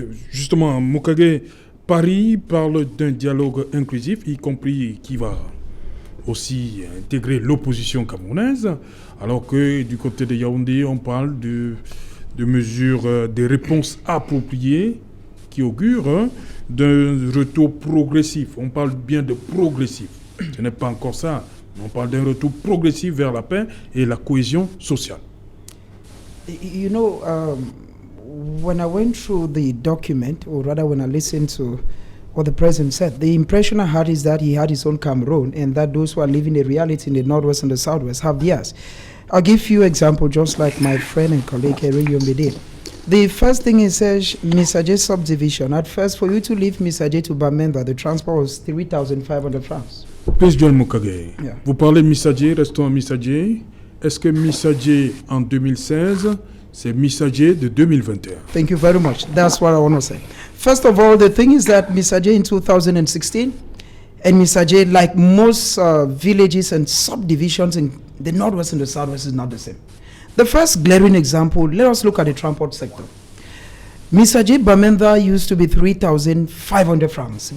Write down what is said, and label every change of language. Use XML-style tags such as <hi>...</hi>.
<fr>Justement, Mokage, Paris parle d'un dialogue inclusif, y compris qui va aussi intégrer l'opposition camerounaise, alors que du côté de Yaoundé, on parle de mesures, des réponses appropriées qui augurent d'un retour progressif. On parle bien de progressif. Ce n'est pas encore ça. On parle d'un retour progressif vers la paix et la cohésion sociale.</fr> <en>You know, when I went through the document, or rather when I listened to what the president said, the impression I had is that he had his own Cameroon and that those who are living the reality in the Northwest and the Southwest have theirs. I'll give you an example, just like my friend and colleague Eri Yombe did. The first thing he says, Misaje subdivision. At first, for you to leave Misaje to Bamenda, the transport was 3,500 francs. Please, Joel Mokage, Yeah.</en> <fr>Vous parlez Misaje, restons à Misaje. Est-ce que Misaje en 2016, c'est Misaje de 2021?</fr> <en>Thank you very much. That's what I want to say. First of all, the thing is that Misaje in 2016 and Misaje, like most villages and subdivisions in the Northwest and the Southwest, is not the same. The first glaring example, let us look at the transport sector. Misaje Bamenda used to be 3,500 francs.</en>